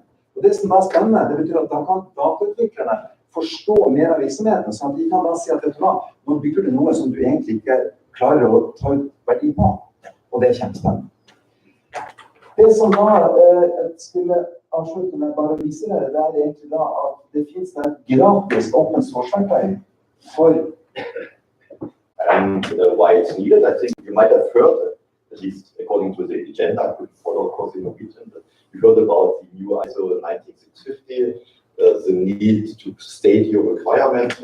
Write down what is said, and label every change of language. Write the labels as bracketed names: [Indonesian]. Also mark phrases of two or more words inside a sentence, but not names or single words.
[Norwegian] Og det som er spennende, det betyr at da kan datautviklerne forstå mer av virksomheten, sånn at de kan da si at nå bygger du noe som du egentlig ikke klarer å ta ut verdi på. Og det er kjempespennende. Det som da skulle avslutte med bare å vise dere, det er egentlig da at det finnes et gratis [English] open source- [Norwegian] verktøy for. [English] And why it's needed, I think you might have heard, at least according to the agenda, I could follow, of course, in Norwegian, but you heard about the new ISO 19650, the need to state your requirements.